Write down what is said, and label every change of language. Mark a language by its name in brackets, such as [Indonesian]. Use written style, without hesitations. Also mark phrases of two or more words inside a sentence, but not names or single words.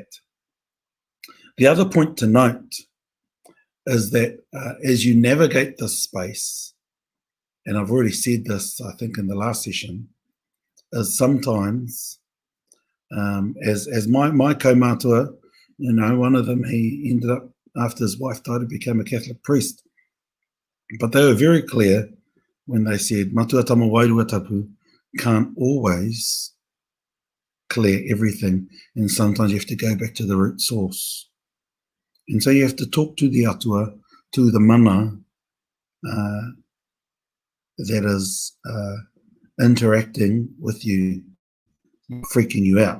[English] The other point to note is that as you navigate this space, and I've already said this, I think, in the last session, is sometimes, as my kaumatua, you know, one of them, he ended up, after his wife died, he became a Catholic priest. But they were very clear when they said, [Māori] matua tama wairuatapu [English] can't always clear everything, and sometimes you have to go back to the root source. And so you have to talk to the atua, to the mana that is interacting with you, freaking you out.